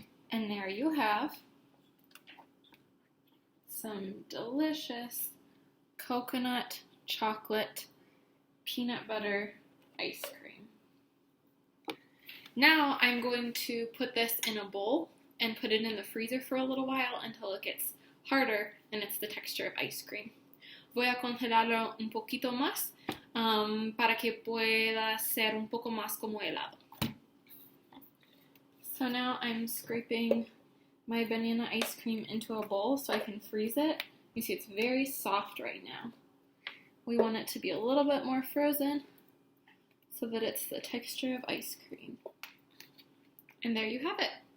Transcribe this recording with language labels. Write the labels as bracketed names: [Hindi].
[English] And there you have some delicious coconut, chocolate, peanut butter ice cream. Now I'm going to put this in a bowl and put it in the freezer for a little while until it gets harder and it's the texture of ice cream. [Spanish] Voy a congelarlo un poquito más para que pueda ser un poco más como helado. [English] So now I'm scraping my banana ice cream into a bowl so I can freeze it. You see it's very soft right now. We want it to be a little bit more frozen so that it's the texture of ice cream. And there you have it.